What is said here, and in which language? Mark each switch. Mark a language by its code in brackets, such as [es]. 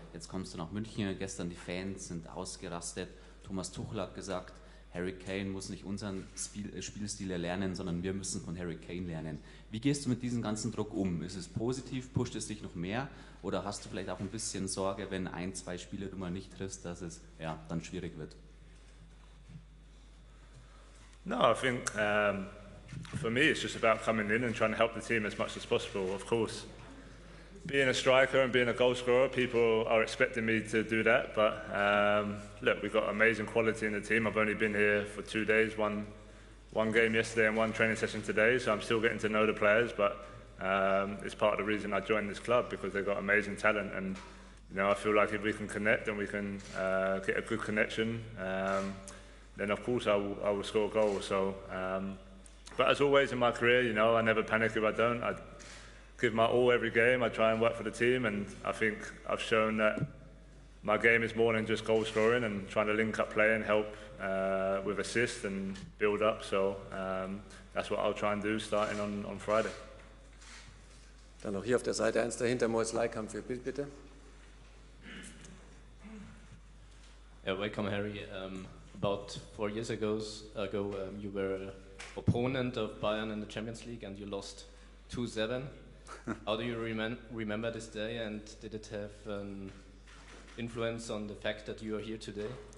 [de] Jetzt kommst du nach München, gestern die Fans sind ausgerastet. Thomas Tuchel hat gesagt, Harry Kane muss nicht unseren Spielstil erlernen, sondern wir müssen von Harry Kane lernen. Wie gehst du mit diesem ganzen Druck um? Ist es positiv, pusht es dich noch mehr oder hast du vielleicht auch ein bisschen Sorge, wenn ein, zwei Spiele du mal nicht triffst, dass es dann schwierig wird? [en] No, I think for me it's just about coming in and trying to help the team as much as possible. Of course, being a striker and being a goal scorer, people are expecting me to do that. But look, we've got amazing quality in the team. I've only been here for 2 days, one game yesterday and one training session today, so I'm still getting to know the players. But it's part of the reason I joined this club, because they've got amazing talent, and I feel like if we can connect and we can get a good connection, then of course I will score goals. So, but as always in my career, I never panic if I don't. I give my all every game. I try and work for the team, and I think I've shown that my game is more than just goal scoring and trying to link up play and help with assists and build up. So that's what I'll try and do starting on Friday. [de] Dann noch hier auf der Seite 1 dahinter, Mois Leikam für Bild, bitte. [en] Yeah, welcome, Harry. About 4 years ago, you were opponent of Bayern in the Champions League and you lost 2-7. How do you remember this day, and did it have an influence on the fact that you are here today?